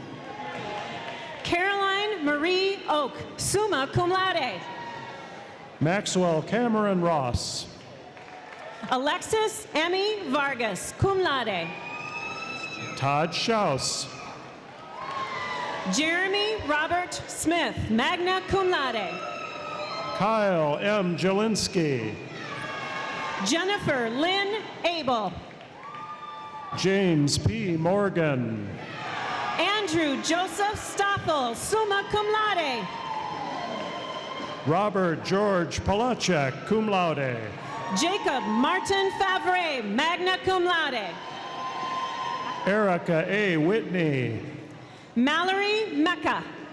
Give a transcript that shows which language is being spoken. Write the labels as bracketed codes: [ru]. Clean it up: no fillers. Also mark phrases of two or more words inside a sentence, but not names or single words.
[en] Caroline Marie Oak, [la] summa cum laude. [en] Maxwell Cameron Ross. Alexis Emmy Vargas, [la] cum laude. [en] Todd Schaus. Jeremy Robert Smith, [la] magna cum laude. [en] Kyle M. Jelinski. Jennifer Lynn Abel. James P. Morgan. Andrew Joseph Stoffel, [la] summa cum laude. [en] Robert George Palachek, [la] cum laude. [en] Jacob Martin Favre, [la] magna cum laude. [en] Erica A. Whitney. Mallory Mecca.